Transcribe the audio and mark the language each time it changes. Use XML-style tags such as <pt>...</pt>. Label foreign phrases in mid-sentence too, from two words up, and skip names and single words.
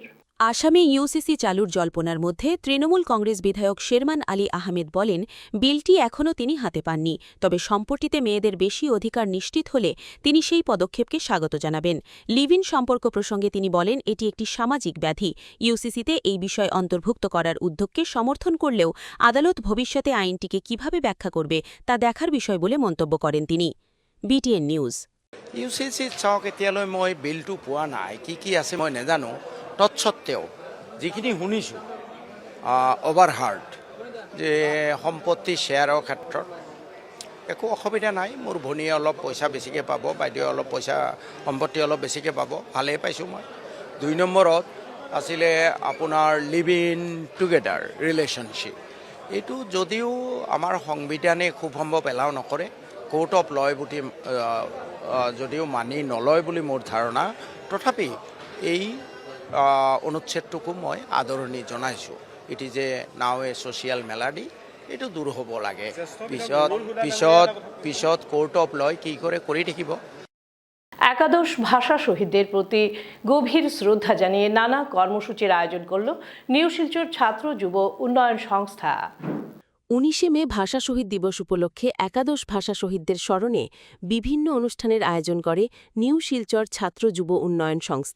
<bn>আসামে ইউসিসি চালুর জল্পনার মধ্যে তৃণমূল কংগ্রেস বিধায়ক শেরমান আলী আহমেদ বলেন, বিলটি এখনও তিনি হাতে পাননি, তবে সম্পত্তিতে মেয়েদের বেশি অধিকার নিশ্চিত হলে তিনি সেই পদক্ষেপকে স্বাগত জানাবেন।</bn> <en>live in</en> <bn>সম্পর্ক প্রসঙ্গে তিনি বলেন, এটি একটি সামাজিক ব্যাধি। ইউসিসিতে এই বিষয় অন্তর্ভুক্ত করার উদ্যোগকে সমর্থন করলেও আদালত ভবিষ্যতে আইনটিকে কিভাবে ব্যাখ্যা করবে তা দেখার বিষয় বলে মন্তব্য করেন তিনি। বিটিএন নিউজ।</bn> <as>ইউসিসি চাওক, এতিয়ালৈ মই বিলটো পোৱা নাই, কি আছে মই নাজানো। তৎসত্ত্বেও যিখিনি শুনিছোঁ অভাৰহাৰ্ড যে সম্পত্তি শ্বেয়াৰৰ ক্ষেত্ৰত একো অসুবিধা নাই। মোৰ ভনীয়ে অলপ পইচা বেছিকৈ পাব, বাইদেৱে অলপ পইচা সম্পত্তি অলপ বেছিকৈ পাব, ভালেই পাইছোঁ মই। 2 নম্বৰত আছিলে আপোনাৰ</as> <en>live in together relationship.</en> <as>এইটো যদিও আমাৰ সংবিধানে খুব সম্ভৱ এলাও নকৰে,</as> <en>court of law</en> <as>বুলি যদিও মানি নলয় বুলি মোৰ ধাৰণা, তথাপি এই অনুচ্ছেদটোকো মই আদৰণি জনাইছোঁ।</as> <en>it is a now a social malady,</en> <as>এইটো দূৰ হ'ব লাগে। পিছত</as> <en>court of law</en> <as>কি কৰে কৰি থাকিব।</as> <bn>একাদশ ভাষা শহীদদের প্রতি গভীর শ্রদ্ধা জানিয়ে নানা কর্মসূচির আয়োজন করল নিউ শিলচর ছাত্র যুব উন্নয়ন সংস্থা। 19শে মে ভাষা শহীদ দিবস উপলক্ষে একাদশ ভাষা শহীদদের স্মরণে বিভিন্ন অনুষ্ঠানের আয়োজন করে নিউ শিলচর ছাত্র যুব উন্নয়ন সংস্থা।</bn>